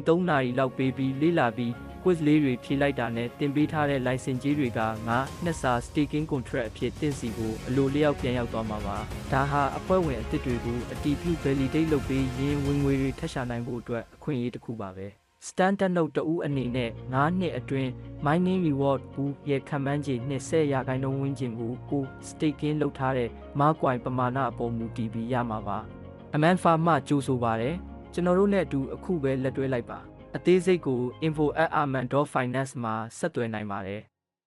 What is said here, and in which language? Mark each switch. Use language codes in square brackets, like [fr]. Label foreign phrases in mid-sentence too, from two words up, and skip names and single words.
[my] 3 နာရီလောက်ပေးပြီးလေ့လာပြီး quiz လေးတွေဖြေလိုက်တာနဲ့တင်ပေးထားတဲ့ license ကြီးတွေကနှစ်စာ [en] staking contract [my] အဖြစ်တင် စီကိုအလိုလျောက်ပြန်ရောက်သွားမှာပါ။ဒါဟာအဖွဲ့ဝင်အသစ်တွေကိုအတီးပြု validate လုပ်ပေးရင်းဝင်ငွေတွေထပ်ရှာနိုင်ဖို့အတွက်အခွင့်အရေးတစ်ခုပါပဲ။ Standard Note တဦးအနေနဲ့နှစ်အတွင်း [en] mining reward pool [my] ရဲ့ခံမှန်းခြေ20%ဝန်းကျင်ကိုstaking လုပ်ထားတဲ့ marcoin ပမာဏအပေါ်မူတည်ပြီးရမှာပါ။ Amanfa မှကြိုဆိုပါတယ်။ကျွန်တော်တို့နဲ့အတူအခုပဲလက်တွဲလိုက်ပါ။အသေးစိတ်ကို info@aman.finance မှာဆက်သွယ်နိုင်ပါတယ်။